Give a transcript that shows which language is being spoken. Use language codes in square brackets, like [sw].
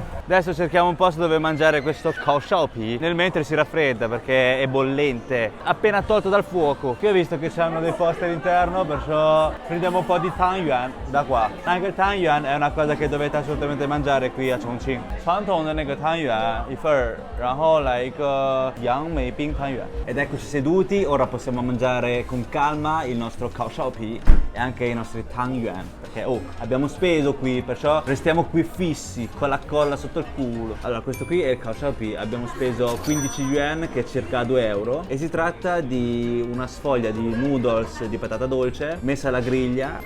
[it] Adesso cerchiamo un posto dove mangiare questo Khao Shao Pi nel mentre si raffredda perché è bollente, appena tolto dal fuoco. Qui ho visto che c'hanno dei posti all'interno, perciò prendiamo un po' di Tang Yuan da qua. Anche il Tang Yuan è una cosa che dovete assolutamente mangiare qui a Chongqing. [zh] 传统的那个汤圆一份儿，然后来一个杨梅冰汤圆。 [it] Ed eccoci seduti, ora possiamo mangiare con calma il nostro Khao Shao Pi e anche i nostri Tang Yuan, perché abbiamo speso qui, perciò restiamo qui fissi con la colla sotto il culo. Allora, questo qui è il Khao Shao Pi, abbiamo speso 15 yuan, che è circa 2 euro, e si tratta di una sfoglia di noodles di patata dolce messa alla griglia.